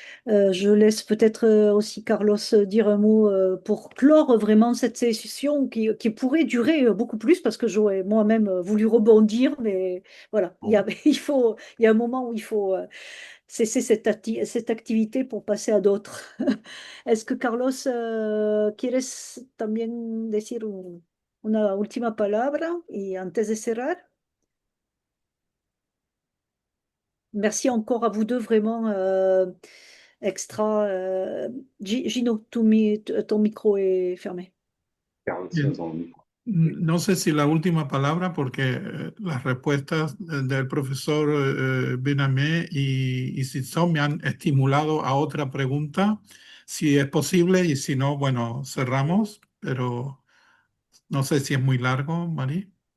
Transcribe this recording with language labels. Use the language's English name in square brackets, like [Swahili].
[French] Je laisse peut-être aussi Carlos dire un mot pour clore vraiment cette session qui pourrait durer beaucoup plus parce que j'aurais moi-même voulu rebondir, mais voilà, Bon. il y a un moment où il faut cesser cette activité pour passer à d'autres. Est-ce que [Spanish] Carlos, quieres también decir una última palabra y antes de cerrar? [French] Merci encore à vous deux, vraiment extra. Gino, ton micro est fermé. Carlos Bien. dans le micro. [Spanish] No sé si la última palabra, porque las respuestas del profesor Benamé y Sitson me han estimulado a otra pregunta, si es posible, y si no, bueno, cerramos, pero no sé si es muy largo, Mari.